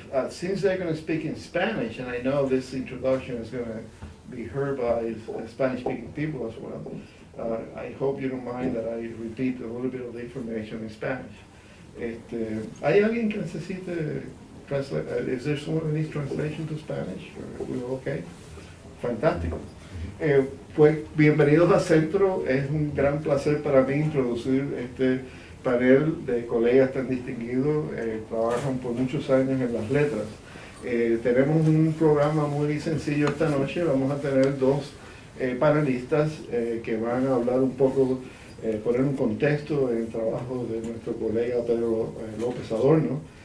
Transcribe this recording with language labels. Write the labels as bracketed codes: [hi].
[en] Since they're going to speak in Spanish, and I know this introduction is going to be heard by Spanish-speaking people as well, I hope you don't mind that I repeat a little bit of the information in Spanish. [es] ¿Hay alguien que necesite translate? [en] Is there someone who needs translation to Spanish? Or we're okay? Fantástico. [es] Pues bienvenidos a Centro. Es un gran placer para mí introducir este panel de colegas tan distinguidos. Trabajan por muchos años en las letras. Tenemos un programa muy sencillo esta noche. Vamos a tener dos panelistas que van a hablar un poco, poner un contexto en el trabajo de nuestro colega Pedro López Adorno.